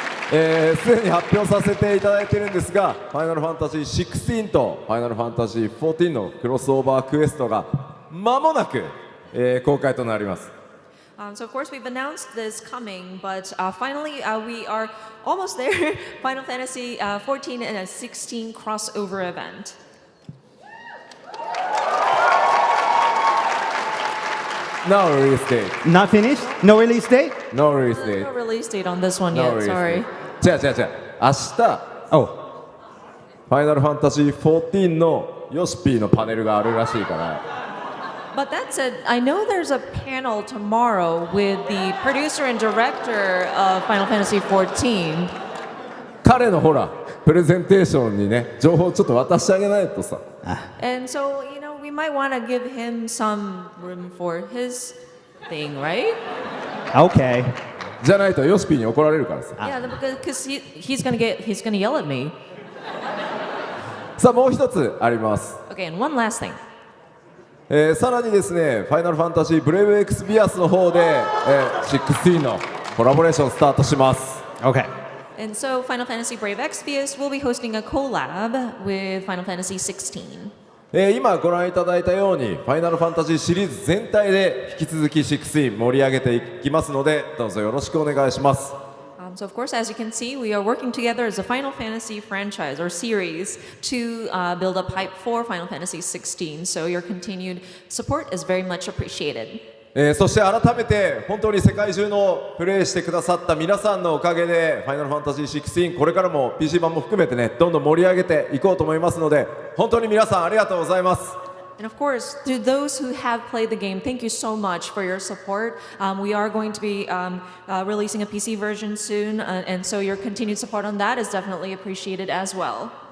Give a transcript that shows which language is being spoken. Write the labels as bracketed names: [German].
[Japanese] すでに発表させていただいているんですが、ファイナルファンタジー16とファイナルファンタジー14のクロスオーバークエストが間もなく、公開となります。 [English] So of course we've announced this coming, but finally we are almost there. Final Fantasy 14 and a 16 crossover event. No release date. Not finished? No release date? No release date. No release date on this one No yet, release sorry. date. [Japanese] 違う。明日、 [English] Oh. [Japanese] ファイナルファンタジー14のヨシピーのパネルがあるらしいから。 [English] But that said, I know there's a panel tomorrow with the producer and director of Final Fantasy XIV. [Japanese] 彼のほら、プレゼンテーションにね、情報ちょっと渡してあげないとさ。 [English] And so, we might want to give him some room for his thing, right? Okay. [Japanese] じゃないとヨシピーに怒られるからさ。 [English] Yeah, because he's gonna yell at me. [Japanese] さあもう一つあります。 [English] Okay, and one last thing. [Japanese] さらにですね、ファイナルファンタジーブレイブエクスビアスの方で、16のコラボレーションスタートします。 [English] Okay. And so Final Fantasy Brave Exvius will be hosting a collab with Final Fantasy XVI. [Japanese] 今ご覧いただいたようにファイナルファンタジーシリーズ全体で引き続き16盛り上げていきますので、どうぞよろしくお願いします。 [English] So of course, as you can see, we are working together as a Final Fantasy franchise or series to build up hype for Final Fantasy XVI. So your continued support is very much appreciated. [Japanese] そして改めて本当に世界中のプレイしてくださった皆さんのおかげでファイナルファンタジー16これからも PC 版も含めてねどんどん盛り上げていこうと思いますので本当に皆さんありがとうございます。 [English] And of course, to those who have played the game, thank you so much for your support. We are going to be releasing a PC version soon, and so your continued support on that is definitely appreciated as well.